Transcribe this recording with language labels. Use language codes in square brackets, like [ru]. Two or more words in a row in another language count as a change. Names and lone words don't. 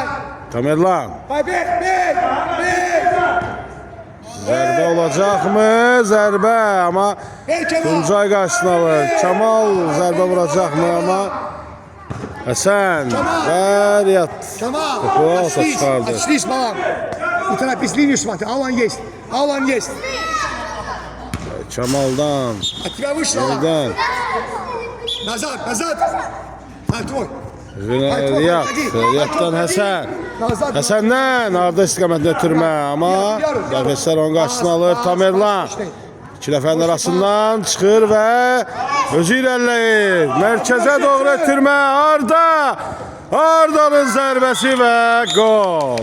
[az] Tamerlan. Bek. Zərbə olacaqmı? Zərbə, amma Tuncay qarşısını alır. Kemal zərbə vuracaqmı, amma Həsən və Riyad topu alta çıxardı. [ru] Отшлись, балам. Уторопись, линию смотри. Алан есть. [az] Kemal'dan yerdən [ru] Назад. Твой. [az] Riyaddan Həsən. Həsəndən Arda istiqamətində ötürmə, amma dəfəslər onun qarşısını alır. Tamerlan 2 nəfərin arasından çıxır və özü irəliləyir. Mərkəzə doğru ötürmə Arda'nın zərbəsi və gol.